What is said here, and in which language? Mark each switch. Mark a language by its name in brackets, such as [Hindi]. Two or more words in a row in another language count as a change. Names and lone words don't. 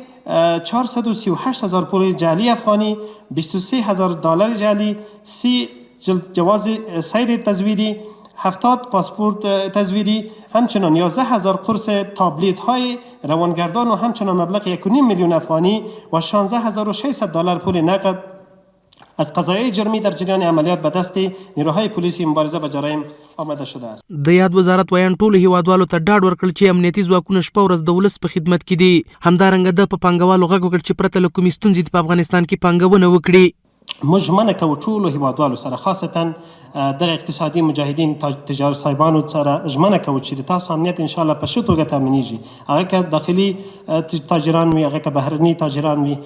[Persian] 438,000 پول جعلی افغانی، 23,000 دلار جعلی، 30 جواز سیر تزویری، 70 پاسپورت تزویری، همچنان 11,000 قرص تابلیت های روانگردان و همچنان مبلغ 1.5 میلیون افغانی و 16,600 دلار پول نقد از قضایای جرمی در جریان عملیات به دست نیروهای پلیسی مبارزه با جرایم آمده شده است. [Pashto] د یاد وزارت ویاند ټولو هیوادوالو ته ډاډ ورکړ چې امنیتي ځواکونه شپه ورځ د ولس په خدمت کې دي. همدارنګه د په پانګوالو غږ وکړ چې پرته له کومې ستونزې په افغانستان کې پانګونه وکړي. موږ ژمنه کوو ټولو هیوادوالو سره، خاصتا دغه اقتصادي مجاهدین تجار صاحبانو سره ژمنه کوو چې د تاسو امنیت [Arabic] ان شاء الله [Pashto] په ښه توګه تامینیږي، هغه که داخلي تاجران وي، هغه که بهرني تاجران وي.